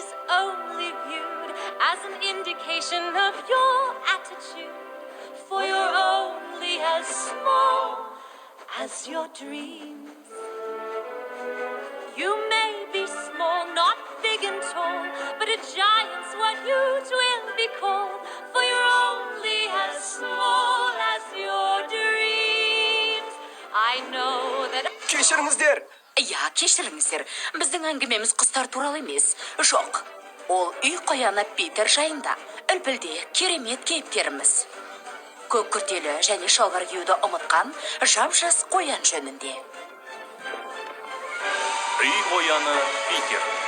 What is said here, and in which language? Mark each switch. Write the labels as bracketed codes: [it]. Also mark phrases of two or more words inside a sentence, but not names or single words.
[en] only viewed as an indication of your attitude, for you're only as small as your dreams. You may be small, not big and tall, but a giant's what you will be called, for you're only as small as your dreams. I know that... [kk] Кешіріңіздер. Я, кешіріңіздер, біздің әңгімеміз құстар туралы емес. Жоқ, ол үй қояны Питер жайында. Үлпілде керемет кейіпкеріміз. Көк күртелі және шалбар киюді ұмытқан жап-жас қоян жөнінде. Үй қояны Питер.